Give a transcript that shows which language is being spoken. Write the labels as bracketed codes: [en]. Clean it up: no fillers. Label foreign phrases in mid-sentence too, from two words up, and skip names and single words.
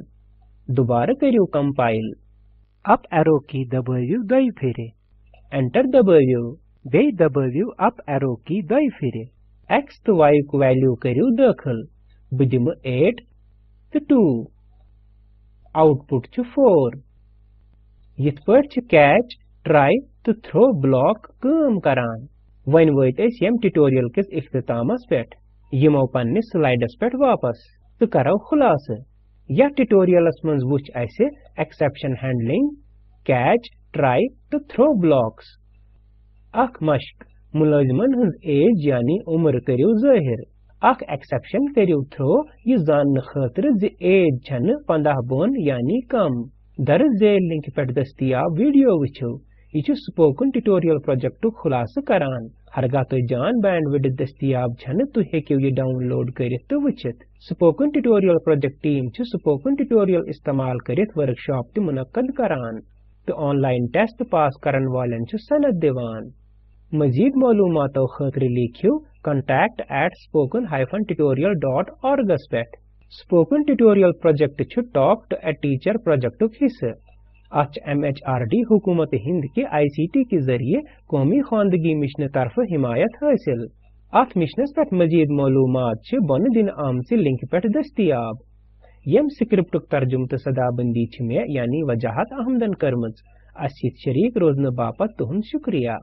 [ks] दोबारा करियो कंपाइल। [en] up arrow key [ks] दबाइयो दई फिरे। एंटर दबाइयो। वे दबाइयो [en] up arrow key [ks] दई फिरे। x तो y को वैल्यू करियो दाखिल। बदिम 8 तो 2। आउटपुट छ 4। यथ पट छ [en] catch, try [ks] तो [en] throw block [ks] काम करान। वन वत अस यम ट्यूटोरियल किस इख्तितामस पेट। यमो पन्निस स्लाइडस पेट वापस तो करो खुलासे। यह ट्यूटोरियल्स मज वुच असे [en] exception handling, catch, try [ks] तो [en] throw blocks. [ks] अख मश्क मुलाजिमन हज एज यानी उम्र करियो जाहिर। अख एक्सेप्शन करियो थ्रो ये जानने खातिर ज एज छन 15 बोन यानी कम। दरज झेल लिंक पेट दस्तियाब वीडियो वुचो। ये छु [en] spoken tutorial project [ks] खुलासा करान। हरगा तो जान बैंडविड्थ दस्तियाब छन तो हेकियो ये डाउनलोड करित तो वुचित। [en] spoken tutorial project team [ks] छु [en] spoken tutorial [ks] इस्तेमाल करित वर्कशॉप ते मुनक्कद करान तो [en] online test pass [ks] करन वालन छु सनद दिवान। मजीद मालूमातों खातिर लिखियो contact@spoken-tutorial.org पेट। [en] spoken tutorial project [ks] छु टॉक टू अ टीचर प्रोजेक्ट हिस्सा। अच MHRD हुकूमत हिंद के ICT के जरिए कौमी खानदगी मिशन तरफ हिमायत हासिल। अथ मिशनस पे मजीद मालूमात छु बन दिन आमचे लिंक पे दस्तियाब। यम स्क्रिप्ट तर्जुम तो सदाबंदी छु में यानी वजाहत अहमदन करमज। अस शरीक रोजन बापत तुहंद शुक्रिया।